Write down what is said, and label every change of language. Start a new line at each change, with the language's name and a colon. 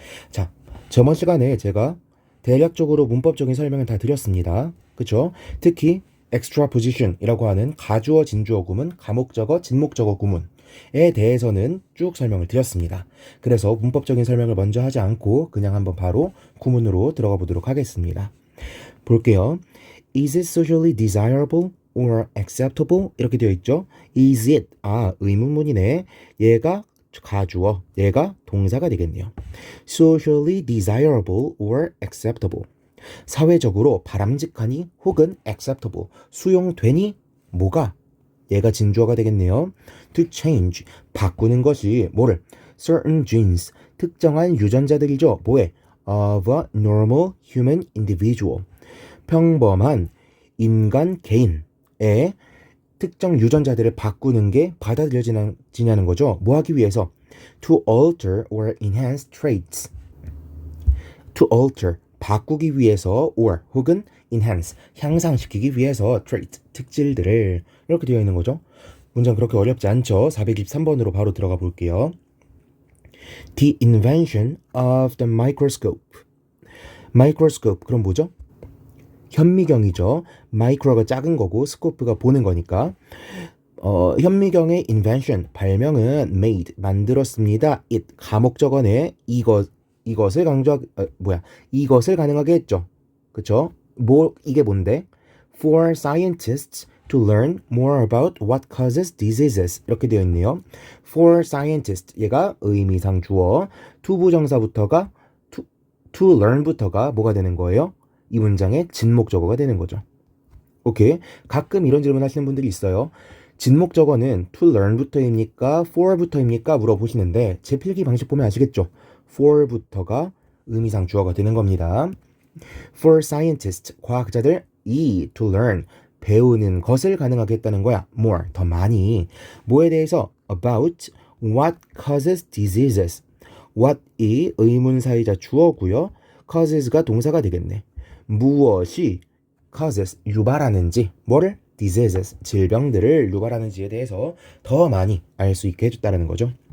Korean: 자, 저번 시간에 제가 대략적으로 문법적인 설명을 다 드렸습니다. 그쵸? 특히 extraposition이라고 하는 가주어, 진주어 구문, 가목적어, 진목적어 구문에 대해서는 쭉 설명을 드렸습니다. 그래서 문법적인 설명을 먼저 하지 않고 그냥 한번 바로 구문으로 들어가 보도록 하겠습니다. 볼게요.
English: Is it socially desirable or acceptable?
Korean: 이렇게 되어 있죠.
English: Is it?
Korean: 의문문이네. 얘가 가주어, 얘가 동사가 되겠네요.
English: Socially desirable or acceptable.
Korean: 사회적으로 바람직하니 혹은 acceptable. 수용되니 뭐가? 얘가 진주어가 되겠네요.
English: To change.
Korean: 바꾸는 것이 뭐를?
English: Certain genes.
Korean: 특정한 유전자들이죠. 뭐에?
English: Of a normal human individual.
Korean: 평범한 인간 개인의 특정 유전자들을 바꾸는 게 받아들여지냐는 거죠. 뭐 하기 위해서?
English: To alter or enhance traits. To alter,
Korean: 바꾸기 위해서 or 혹은 enhance, 향상시키기 위해서 trait, 특질들을 이렇게 되어 있는 거죠. 문장 그렇게 어렵지 않죠. 423번으로 바로 들어가 볼게요.
English: The invention of the microscope.
Korean: microscope, 그럼 뭐죠? 현미경이죠. 마이크로가 작은 거고 스코프가 보는 거니까. 현미경의 invention, 발명은 made, 만들었습니다. it, 가목적어네. 이것을 이것을 가능하게 했죠. 그쵸? 이게 뭔데?
English: For scientists to learn more about what causes diseases.
Korean: 이렇게 되어 있네요.
English: For scientists,
Korean: 얘가 의미상 주어, 투부정사부터가 to learn부터가 뭐가 되는 거예요? 이 문장의 진목적어가 되는 거죠. 오케이. 가끔 이런 질문 하시는 분들이 있어요. 진목적어는 to learn부터입니까? for부터입니까? 물어보시는데 제 필기 방식 보면 아시겠죠? for부터가 의미상 주어가 되는 겁니다.
English: For scientists,
Korean: 과학자들
English: to learn,
Korean: 배우는 것을 가능하게 했다는 거야. more, 더 많이. 뭐에 대해서?
English: about what causes diseases.
Korean: what이 의문사이자 주어고요. causes가 동사가 되겠네. 무엇이 causes, 유발하는지, 뭐를? diseases, 질병들을 유발하는지에 대해서 더 많이 알 수 있게 해줬다는 거죠.